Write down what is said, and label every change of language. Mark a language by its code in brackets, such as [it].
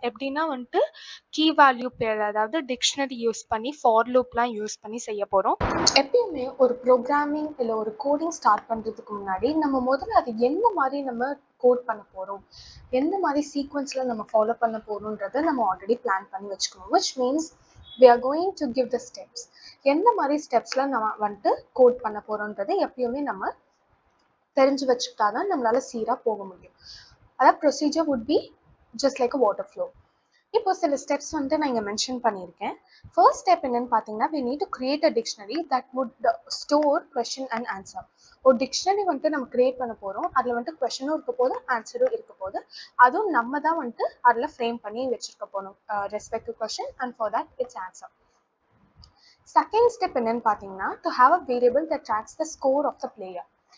[ta] எப்படின்னா வந்துட்டு key value பேர், அதாவது டிக்ஷனரி யூஸ் பண்ணி ஃபார் லூப்லாம் யூஸ் பண்ணி செய்ய போகிறோம். எப்பயுமே ஒரு ப்ரோக்ராமிங் இல்லை ஒரு கோடிங் ஸ்டார்ட் பண்ணுறதுக்கு முன்னாடி நம்ம முதல்ல அது என்ன மாதிரி நம்ம கோட் பண்ண போகிறோம், எந்த மாதிரி சீக்வன்ஸில் நம்ம ஃபாலோ பண்ண போகிறோன்றதை நம்ம ஆல்ரெடி பிளான் பண்ணி வச்சுக்கணும். [en] Which means we are going to give the steps. [ta] எந்த மாதிரி ஸ்டெப்ஸில் நம்ம வந்துட்டு கோட் பண்ண போகிறோன்றதை எப்பயுமே நம்ம தெரிஞ்சு வச்சுக்கிட்டா தான் நம்மளால சீராக போக முடியும். அதாவது [en] Procedure would be just like a water flow. [ta] இப்போ சில ஸ்டெப்ஸ் வந்துட்டு நான் இங்கே மென்ஷன் பண்ணியிருக்கேன். [en] first step [ta] என்னன்னு பார்த்தீங்கன்னா, [en] we need to create a dictionary that would store question and answer. [ta] ஒரு டிக்ஷனரி வந்துட்டு நம்ம கிரியேட் பண்ண போகிறோம். அதில் வந்துட்டு கொஷனும் இருக்க போது, ஆன்சரும் இருக்க போது. அதுவும் நம்ம தான் வந்துட்டு அதில் ஃப்ரேம் பண்ணி வச்சுருக்க போகணும். [en] Respective question and for that its answer. Second step [ta] என்னன்னு பார்த்தீங்கன்னா, [en] To have a variable that tracks the score of the player.